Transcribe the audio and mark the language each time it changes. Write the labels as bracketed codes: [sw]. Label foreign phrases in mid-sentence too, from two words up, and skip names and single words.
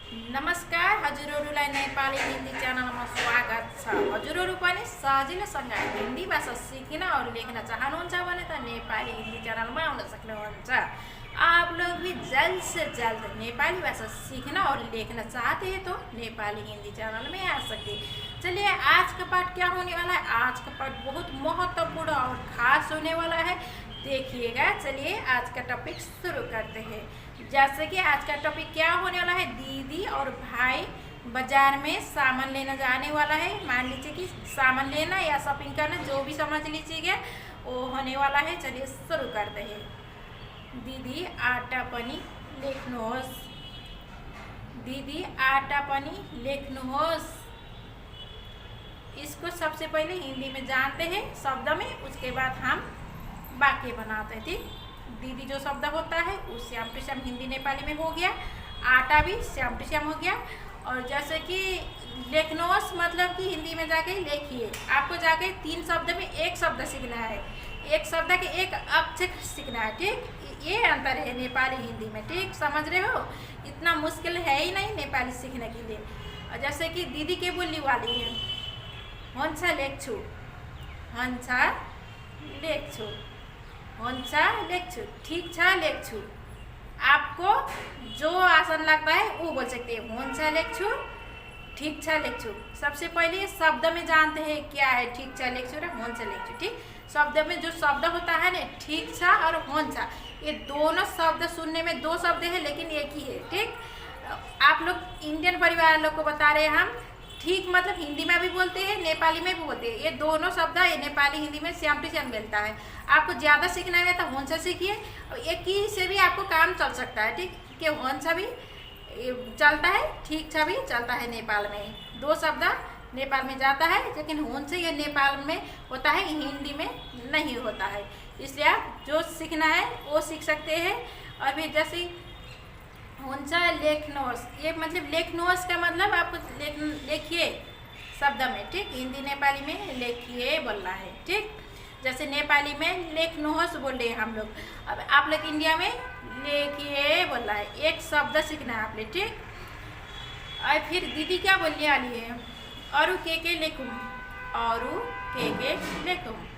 [ne] नमस्कार हजुरहरूलाई नेपाली हिन्दी च्यानलमा स्वागत छ। हजुरहरू पनि सजिलोसँग हिन्दी भाषा सिक्न और लेख्न चाहनुहुन्छ भने त नेपाली हिन्दी च्यानलमा आउन सक्नुहुन्छ। [hi] आप लोग भी जल्द से जल्द नेपाली भाषा सीखना और लिखना चाहते हैं तो नेपाली हिंदी चैनल में आ सकते हैं। चलिए आज का पाठ क्या होने वाला है। आज का पाठ बहुत महत्वपूर्ण और खास होने वाला है, देखिएगा। चलिए आज का टॉपिक शुरू करते हैं। जैसे कि आज का टॉपिक क्या होने वाला है, दीदी और भाई बाजार में सामान लेना जाने वाला है। मान लीजिए कि सामान लेना या शॉपिंग करना, जो भी समझ लीजिएगा वो होने वाला है। चलिए शुरू करते हैं। [ne] दीदी आटा पनि लेख्नुहोस्, दीदी आटा पनि लेख्नुहोस्। [hi] इसको सबसे पहले हिंदी में जानते हैं शब्द में, उसके बाद हम वाक्य बनाते हैं। ठीक, दीदी जो शब्द होता है वो [en] same to same [hi] हिंदी नेपाली में हो गया, आटा भी [en] same to same [hi] हो गया। और जैसे कि लेख्नुहोस् मतलब कि हिंदी में जाके लिखिए। आपको जाके 3 शब्द में एक शब्द सीखना है, एक शब्द के एक अक्षर सीखना है। ठीक, ये अंतर है नेपाली हिंदी में। ठीक, समझ रहे हो, इतना मुश्किल है ही नहीं नेपाली सीखने के लिए। और जैसे कि दीदी के बोलने वाली है, [ne] हुन्छ लेख्छु, हुन्छ लेख्छु, हुन्छ लेख्छु, ठीक छ लेख्छु। [hi] आपको जो आसान लगता है वो बोल सकते हैं, [ne] हुन्छ लेख्छु, ठीक छ लेख्छु। [hi] सबसे पहले शब्द में जानते हैं क्या है [ne] ठीक छ लेख्छु [hi] और [ne] हुन्छ लेख्छु। [hi] ठीक, शब्द में जो शब्द होता है ना, [ne] ठीक छ [hi] और हुन्छ, ये दोनों शब्द सुनने में 2 शब्द है लेकिन एक ही है। ठीक, आप लोग इंडियन परिवार लोग को बता रहे हैं हम। ठीक मतलब हिंदी में भी बोलते हैं, नेपाली में भी बोलते हैं। ये दोनों शब्द ये नेपाली हिंदी में [en] same to same [hi] मिलता है। आपको ज़्यादा सीखना है तो हुन्छ सीखिए, और एक ही से भी आपको काम चल सकता है। ठीक, कि हुन्छ भी चलता है, ठीक छ भी चलता है। नेपाल में 2 शब्द नेपाल में जाता है, लेकिन हुन्छ ये नेपाल में होता है, हिंदी में नहीं होता है। इसलिए आप जो सीखना है वो सीख सकते हैं। और फिर जैसे [ne] हुन्छ लेख्नुहोस्, [hi] ये मतलब लेख्नुहोस् का मतलब आपको लिखिए शब्द में। ठीक, हिंदी नेपाली में लिखिए बोलना है। ठीक, जैसे नेपाली में लेख्नुहोस् बोल रहे हैं हम लोग, अब आप लोग इंडिया में लिखिए बोलना है। एक शब्द सीखना है आपने। ठीक, और फिर दीदी क्या बोलने वाली है, [ne] औरु के लेखूँ, औरु के लेखूँ।